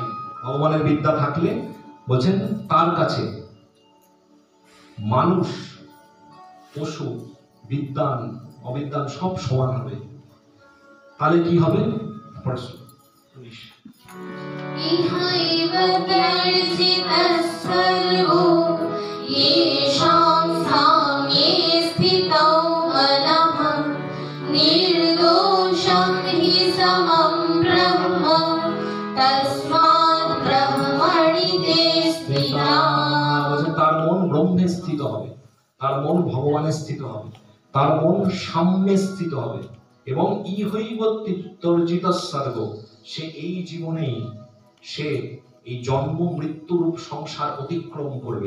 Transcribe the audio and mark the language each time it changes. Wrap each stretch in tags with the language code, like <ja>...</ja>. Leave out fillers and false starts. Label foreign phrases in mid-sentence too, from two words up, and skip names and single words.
<bn>ভগবানের বিদ্যা থাকলে বলছেন তার কাছে মানুষ, পশু, বিদ্যান, অবিদ্যান সব সমান হবে। তাহলে কি হবে?</bn> <sa>ইহৈব তর্জিতঃ সর্বো येषां साम्ये स्थितौ मनः निर्दोषं हि समं ब्रह्म तस्मात् ब्रह्मणि ते स्थिताः।</sa> <bn>তার মন ব্রহ্মে স্থিত হবে, তার মন ভগবানে স্থিত হবে, তার মন সাম্যে স্থিত হবে। এবং</bn> <sa>ইহৈব তর্জিতঃ সর্বো,</sa> <bn>সে এই জীবনেই সে এই জন্ম মৃত্যুরূপ সংসার অতিক্রম করবে।</bn>